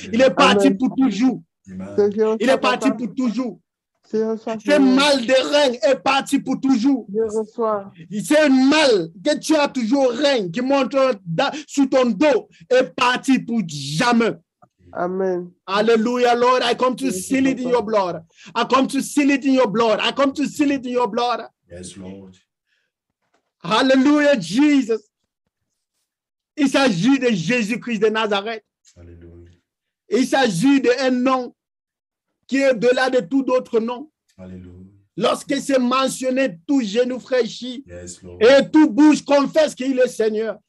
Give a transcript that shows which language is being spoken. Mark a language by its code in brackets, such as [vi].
[fr] Il est parti pour toujours. Il est parti pour toujours. Ce mal de rein est parti pour toujours. Je reçois. Ce mal que tu as toujours rein qui monte sous ton dos est parti pour jamais. Amen. [en] Hallelujah, Lord. I come to seal it in your blood. I come to seal it in your blood. I come to seal it in your blood. Yes, Lord. Hallelujah, Jesus. [fr] Il s'agit de Jésus-Christ de Nazareth. Alléluia. Il s'agit d'un nom qui est au-delà de tout autre nom. Alléluia. Lorsque c'est mentionné, tout genou fléchit [en] Yes, Lord. [fr] et tout bouche confesse qu'il est Seigneur.